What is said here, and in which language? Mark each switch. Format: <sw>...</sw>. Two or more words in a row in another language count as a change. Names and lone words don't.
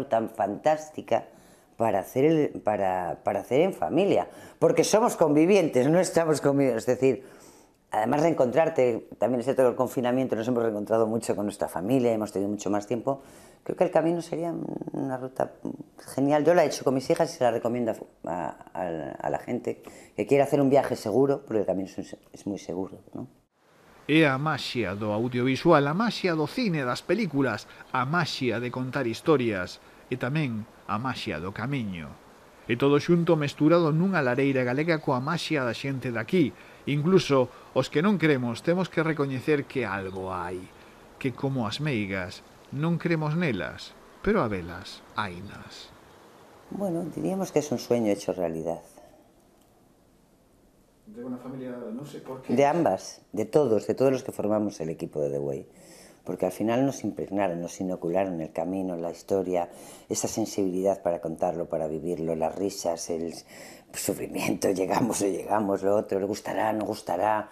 <es>El camino es una ruta fantástica para hacer en familia, porque somos convivientes, no estamos conviviendo, es decir, además de encontrarte, también es cierto que el confinamiento nos hemos reencontrado mucho con nuestra familia, hemos tenido mucho más tiempo. Creo que el camino sería una ruta genial. Yo la he hecho con mis hijas y se la recomiendo a la gente que quiera hacer un viaje seguro, porque el camino es muy seguro, ¿no?</es> <gl>É a maxia do audiovisual, a maxia do cine, das películas, a maxia de contar historias e tamén a maxia do camiño. E todo xunto mesturado nunha lareira galega coa maxia da xente daqui. Incluso os que non cremos temos que recoñecer que algo hai, que como as meigas non cremos nelas, pero a velas hainas.</gl> <es>Bueno, diríamos que es un sueño hecho realidad. De una familia, no sé por qué. De ambas, de todos los que formamos el equipo de The Way. Porque al final nos impregnaron, nos inocularon el camino, la historia, esa sensibilidad para contarlo, para vivirlo, las risas, el sufrimiento, llegamos, no llegamos, lo otro, le gustará, no gustará.</es>